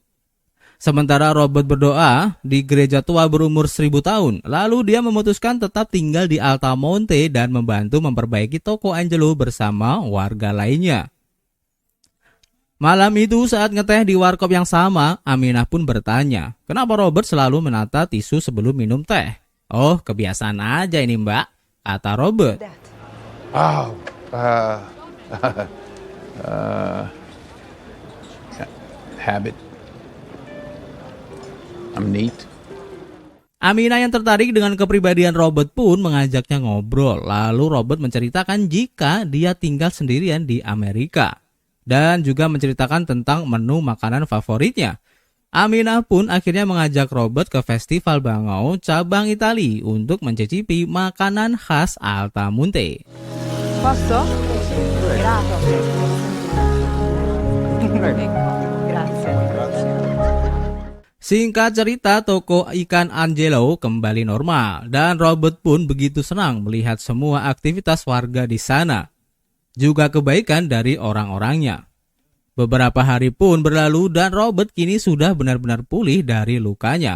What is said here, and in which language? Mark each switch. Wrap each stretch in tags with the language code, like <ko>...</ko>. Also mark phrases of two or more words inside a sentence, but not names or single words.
<id>Sementara Robert berdoa di gereja tua berumur 1000 tahun, lalu dia memutuskan tetap tinggal di Altamonte dan membantu memperbaiki toko Angelo bersama warga lainnya. Malam itu saat ngeteh di warkop yang sama, Aminah pun bertanya, kenapa Robert selalu menata tisu sebelum minum teh? Oh, kebiasaan aja ini mbak, kata Robert.</id> <en>Oh, habit. I'm neat.</en> <id>Aminah yang tertarik dengan kepribadian Robert pun mengajaknya ngobrol. Lalu Robert menceritakan jika dia tinggal sendirian di Amerika. Dan juga menceritakan tentang menu makanan favoritnya. Aminah pun akhirnya mengajak Robert ke Festival Bangau cabang Itali untuk mencicipi makanan khas Altamonte.</id> <it>Posso? Grazie.</it> <id>Singkat cerita, toko ikan Angelo kembali normal dan Robert pun begitu senang melihat semua aktivitas warga di sana. Juga kebaikan dari orang-orangnya. Beberapa hari pun berlalu dan Robert kini sudah benar-benar pulih dari lukanya.</id>